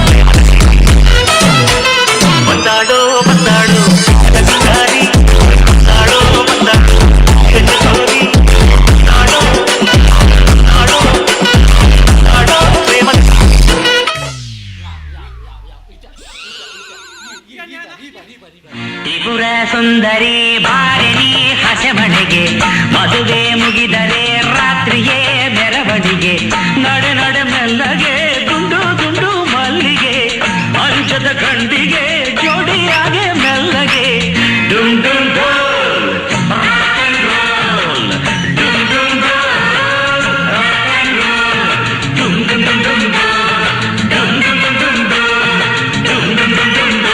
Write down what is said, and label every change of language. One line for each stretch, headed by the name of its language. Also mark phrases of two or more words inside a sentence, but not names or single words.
Kannada: ಬಂದಾಡೋ ಬಂದಾಡೋ ರವಿದಾರಿ ಬಂದಾಡೋ ಬಂದಾಡೋ ಹೆಜ್ಜೆಗೋರಿ ಬಂದಾಡೋ ಬಂದಾಡೋ ಬಂದಾಡೋ ಪ್ರೇಮ ತ್ರಿಪುರ ಸುಂದರಿ ಭಾರಿಣಿ ಹಸೆಮಣೆಗೆ ಮದುವೆ ಮುಗಿದರೆ ರಾತ್ರಿಯೇ ಮೆರವಣಿಗೆ ನಡೆ ನಡೆ ಮೆಲ್ಲಗೆ ಗುಂಡು ಗುಂಡು ಮಲ್ಲಿಗೆ ಅಂಚದ ಗಂಡಿಗೆ ಜೋಡಿಯಾಗೆ ಮೆಲ್ಲಗೆ ಡುಮ್ ಡುಮ್ ಡೋಲ್
English: rock and roll
Kannada: ಡುಮ್ ಡುಮ್ ಡೋಲ್
English: rock and roll
Kannada: ಡುಮ್ ಡುಮ್ ಡುಮ್ ಡುಮ್ ಡುಮ್ ಡುಮ್ ಡುಮ್ ಡುಮ್ ಡುಮ್ ಡುಮ್ ಡುಮ್ ಡುಮ್